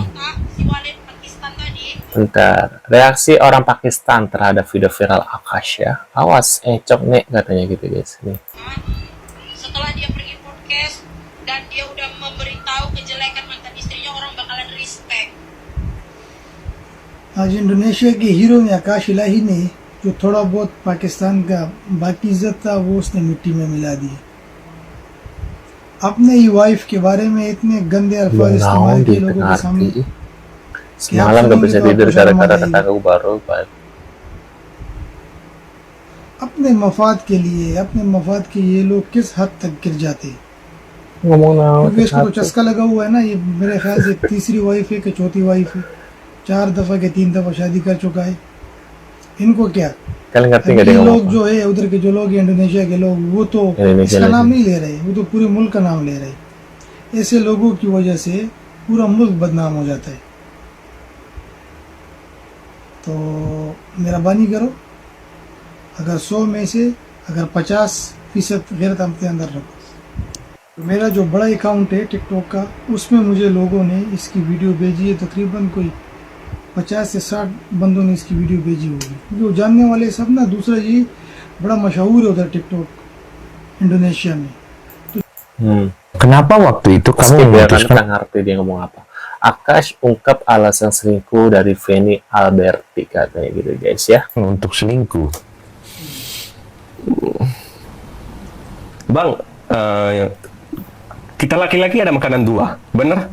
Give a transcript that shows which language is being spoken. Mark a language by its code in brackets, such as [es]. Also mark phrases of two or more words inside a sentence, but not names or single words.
[id] di kota, si Walid Pakistan tadi. Bentar, reaksi orang Pakistan terhadap video viral Akash ya. Awas, cok nek katanya gitu guys. Nih. Setelah dia pergi podcast dan dia udah memberitahu kejelekan mantan istrinya, orang bakalan respect. [ur] آج انڈونیشیا کے ہیرو میں آکاش الٰہی نے جو تھوڑا بہت پاکستان کا باقی عزت تھا وہ اس نے مٹی میں ملا دی. اپنے ہی وائف کے بارے میں اتنے گندے الفاظ استعمال کیے لوگوں کے سامنے. [id] Semalam gak bisa tidur gara-gara tetanggaku baru Pak. [ur] اپنے مفاد کے لیے اپنے مفاد کے یہ لوگ کس حد تک گر جاتے ہیں, [su] Ngomong naon [ur] کیونکہ اس کو تو چسکا لگا ہوا ہے نا۔ یہ میرے خیال سے تیسری وائف ہے کہ چوتھی وائف ہے، 4 دفعہ کے 3 دفعہ شادی کر چکا ہے. ان کو کیا, [id] kalian ngerti [ur] अब [id] gak dia [ur] ये [id] ngomong [ur] लोग [id] apa? [ur] جو ہے ادھر کے جو لوگ ہیں، انڈونیشیا کے لوگ، وہ تو इंडोनेशिया इसका लोग। نام نہیں لے رہے، وہ تو پورے ملک کا نام لے رہے۔ ایسے لوگوں کی وجہ سے پورا ملک بدنام ہو جاتا ہے. تو مہربانی کرو، اگر 100 میں سے اگر 50% غیرت اپنے اندر رکھو. تو میرا جو بڑا اکاؤنٹ ہے ٹک ٹاک کا، اس میں مجھے لوگوں نے اس کی ویڈیو بھیجی ہے. تقریباً کوئی 50 سے 60 بندوں نے اس کی ویڈیو بھیجی ہوگی، جو جاننے والے سب نا. دوسرا یہ بڑا مشہور ہے ادھر ٹک ٹاک انڈونیشیا میں. [id] Kenapa waktu itu kamu Skip ya, karena memutuskan nggak ngerti dia ngomong apa. Akash ungkap alasan selingkuh dari Feni Alberti katanya gitu guys ya. untuk selingkuh? Bang, kita laki-laki ada makanan dua, bener?